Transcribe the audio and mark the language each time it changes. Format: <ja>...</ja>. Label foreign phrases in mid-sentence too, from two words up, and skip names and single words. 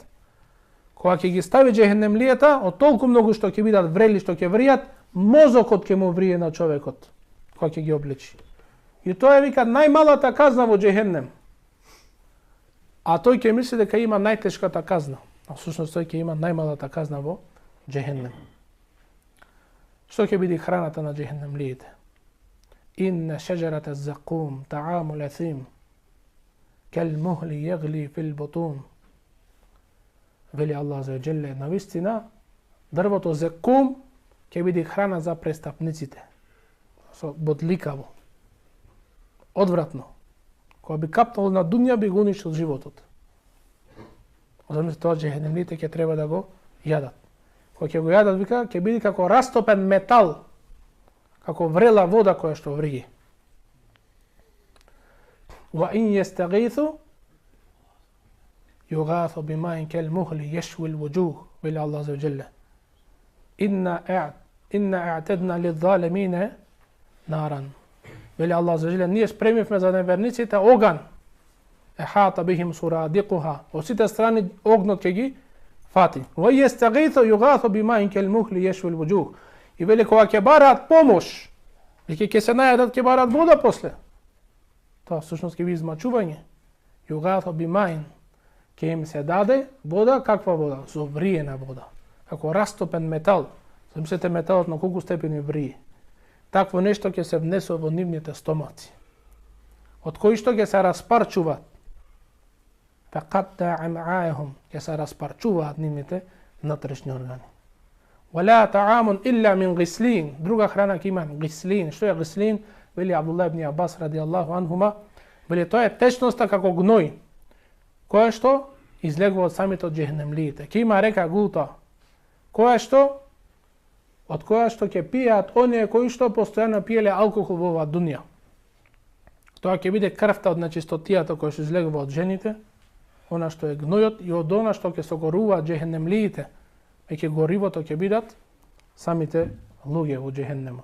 <mk>Кога ќе ги стави џехенемлијата, од толку многу што ќе бидат врели, што ќе вријат, мозокот ќе му врие на човекот, кога ќе ги облечи. И тоа е, вика, најмалата казна во џехеннем. А тој ќе мисли дека има најтешката казна. А всушност тој ќе има најмалата казна во џехеннем. Што ќе биде храната на џехенемлиите?</mk> <ar>إن شجرة الزقوم طعام الأثيم كالمهل يغلي في البطون.</ar> <mk>Вели</mk> <ar>الله عز وجل,</ar> <mk>навистина, дрвото закум ќе биде храна за престапниците. Со бодликаво. Одвратно. Кога би капнало на дуња, би го уништил животот. Замислите, тоа џехенемлиите ќе треба да го јадат. Кога ќе го јадат, вика, ќе биде како растопен метал, како врела вода која што врије.</mk> <ar>وإن يستغيثوا يغاثوا بماء كالمهل يشوي الوجوه,</ar> <mk>вели</mk> <ar>الله عز وجل. إنا أعتدنا للظالمين نارا.</ar> <mk>Вели</mk> <ar>الله عز وجل,</ar> <mk>ние спремивме за неверниците оган.</mk> <ar>أحاط بهم سرادقها.</ar> <mk>Од сите страни огнот ќе ги фати.</mk> <ar>وإن يستغيثوا يغاثوا بماء كالمهل يشوي الوجوه.</ar> <mk>И вели, кога ќе бараат помош, и ќе се најдат, ќе бараат вода после. Тоа всушност ќе биде измачување.</mk> <ar>يغاثوا بماء,</ar> <mk>ќе им се даде вода, каква вода? Со вриена вода. Како растопен метал. Замислете металот на колку степени врие. Такво нешто ќе се внесува во нивните стомаци. Од кои што ќе се распарчуваат.</mk> <ar>فقطع أمعاءهم,</ar> <mk>ќе се распарчуваат нивните внатрешни органи.</mk> <ar>ولا طعام إلا من غسلين.</ar> <mk>Друга храна ќе има гислин. Што е гислин? Вели Абдуллах ибн Аббас</mk> <ar>رضي الله عنهما.</ar> <mk>Вели, тоа е течноста како гној, која што излегува од самите од џехенемлиите. Ќе има река Гулта, од која што ќе пијаат оние кои што постојано пиеле алкохол во оваа дуња. Тоа ќе биде крвта од нечистотијата која што излегува од жените, она што е гнојот и од она што ќе согоруваат џехенемлиите, веќе горивото ќе бидат самите луѓе во џехенемот.</mk>